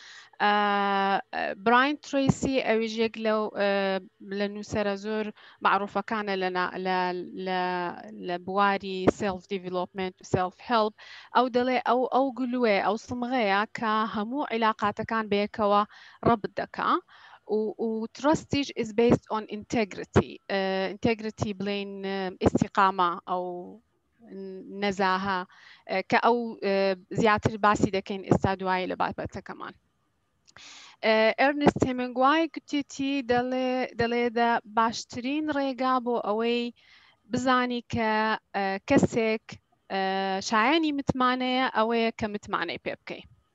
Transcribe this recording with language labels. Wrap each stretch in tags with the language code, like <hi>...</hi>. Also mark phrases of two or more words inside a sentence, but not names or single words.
<ckb>براین تریسی ئەویش یەک لە نووسەرە زۆر معروفەکانە لە بواری سێلف</ckb> <en>Development and self help,</en> <ckb>ئەو دەڵێ ئەو گلوێ ئەو سمغەیە کە هەموو عیلاقاتەکان بەیەکەوە ڕەبط دەکا و</ckb> <en>trust is based on integrity</en> <ckb>بڵین ئیستیقامە ئەو نەزاهە کە ئەو زیاتر باسی دەکەین ئێستا دوایی لە بابەتەکەمان. ئەرنست هێمینگوای گوتێتی دەڵێدا باشترین ڕێگا بۆ ئەوەی بزانی کە کەسێک شایانی متمانەیە ئەوەیە کە متمانەی پێ بکەی.</ckb>